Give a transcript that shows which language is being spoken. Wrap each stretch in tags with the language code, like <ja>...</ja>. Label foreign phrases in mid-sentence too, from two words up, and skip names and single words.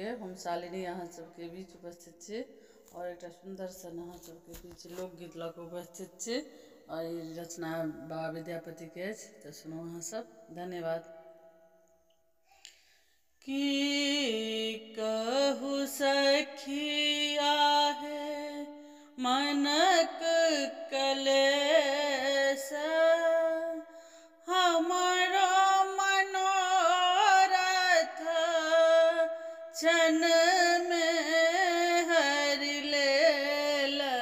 <mai>हम शालिनी अहाँ सबके बीच उपस्थित छी और एक सुंदर सन अहाँ सबके बीच लोकगीत लऽ कऽ उपस्थित छी और ई रचना बाबा विद्यापति के अछि, तो सुनू अहाँ सब। धन्यवाद। की कहू सखिया है मनक कलेश, हमारो मनोरथ क्षण में हरि लेल।</mai>